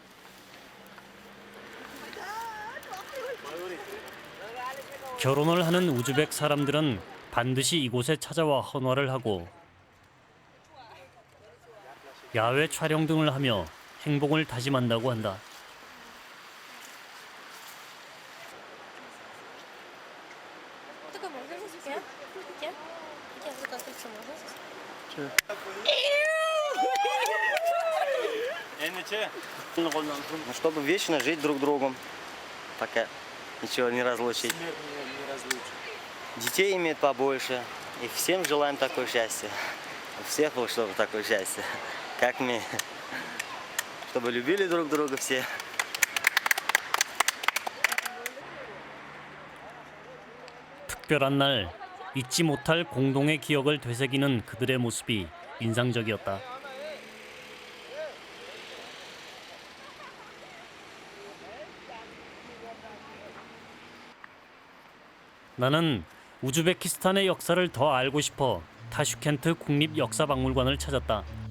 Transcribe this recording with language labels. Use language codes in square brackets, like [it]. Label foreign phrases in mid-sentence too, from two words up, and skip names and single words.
[ko] 결혼을 하는 우즈벡 사람들은 반드시 이곳에 찾아와 헌화를 하고 야외 촬영 등을 하며 행복을 다짐한다고 한다. 뜨거 можно 해줄게요? 이렇게? 이렇게 해서 같이 можно? [ru] Ну, чтобы вечно жить друг другом, пока ничего не разлучить. Детей иметь побольше. И всем желаем такое счастье. У всех вот чтобы такое счастье. Как мы. Чтобы любили друг друга все. [ko] 특별한 날 잊지 못할 공동의 기억을 되새기는 그들의 모습이 인상적이었다. 나는 우즈베키스탄의 역사를 더 알고 싶어 타슈켄트 국립역사박물관을 찾았다.